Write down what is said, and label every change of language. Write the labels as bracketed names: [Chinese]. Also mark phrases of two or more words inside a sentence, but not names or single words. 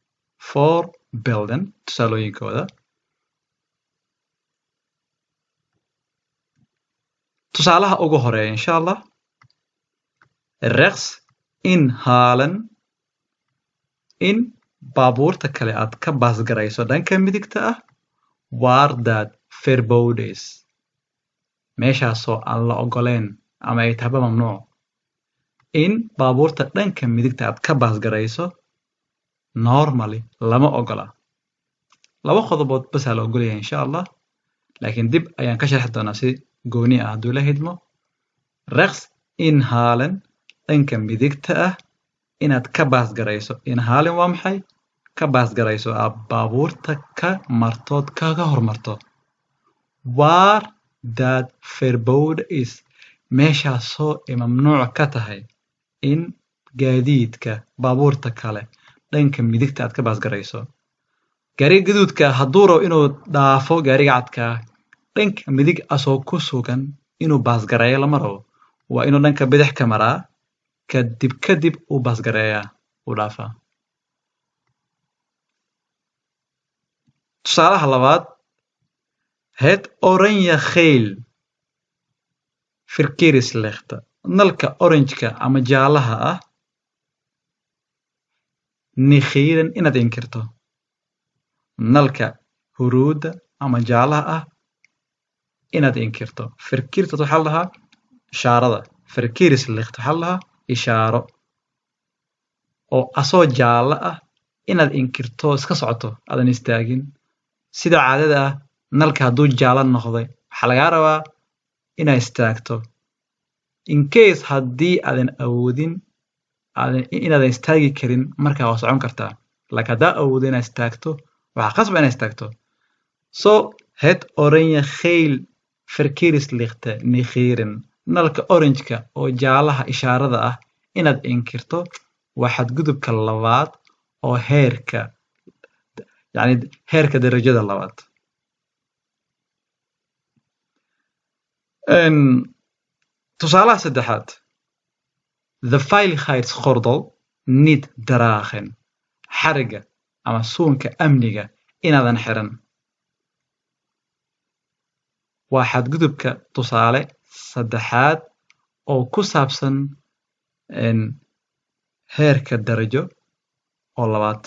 [Somali] Tusaalaha ugu horeeya [Arabic] إن شاء الله. [Dutch] Rechts inhalen [Somali] in baabuurta kale aad ka baasgarayso dhanka midigta ah waardaad [Dutch] verboden is. [Somali] Meeshaasoo aan la ogoleen ama ay tahaba mamnuuc. In baabuurta dhanka midigta aad ka baasgarayso normally lama ogola. Laba qodobood bas la ogolyahay [Arabic] إن شاء الله. [Somali] Laakiin dib ayaan ka sharxi doonaa si gooni ah hadduu la hidmo. [Dutch] Rechts inhalen [Somali] dhanka midigta ah inaad ka baasgarayso. Inhalen waa maxay? Ka baasgarayso aad baabuurta ka martood kaga hormarto. [Dutch] Waar dat verboden is [Somali] meeshaasoo ay mamnuuc ka tahay in gaadiidka baabuurta kale dhanka midigta aad ka baasgarayso. Gaariga gaduudka hadduu rabo inuu dhaafo gaariga cadka dhanka midig asoo ku sugan inuu baasgareeyo lama rabo. Waa inuu dhanka bidix ka maraa kadib uu baasgareeyaa uu dhaafaa. Tusaalaha labaad. [Dutch] Het oranje geel verkeerslicht [Somali] nalka orange-ka ama jaalaha ah negeren inaad inkirto. Nalka huruuda ama jaalaha ah inaad inkirto. Verkeerslicht waxaa la dhahaa ishaarada. Verkeerslicht waxaa la dhahaa ishaaro. Oo asoo jaala ah inaad inkirto iska socoto aadan istaagin. Sida caadada ah nalka hadduu jaala noqday waxaa lagaa rabaa inaad istaagto. [English] In case [Somali] haddii aadan awoodin inaadan istaagi karin markaa waa socon kartaa. Laakiin haddaa awoodin inaad istaagto waxaa qasab inaad istaagto. [Dutch] So het oranje geel verkeerslicht negeren [Somali] nalka orange-ka oo jaalaha ishaarada ah inaad inkirto waa xadgudubka labaad oo heerka darajada labaad. Tusaalaha saddexaad. [Dutch] The veiligheidsgordel niet dragen. [Somali] Xariga ama suunka amniga inaadan xiran. Waa xadgudubka tusaale saddexaad oo ku saabsan heerka darajo oo labaad.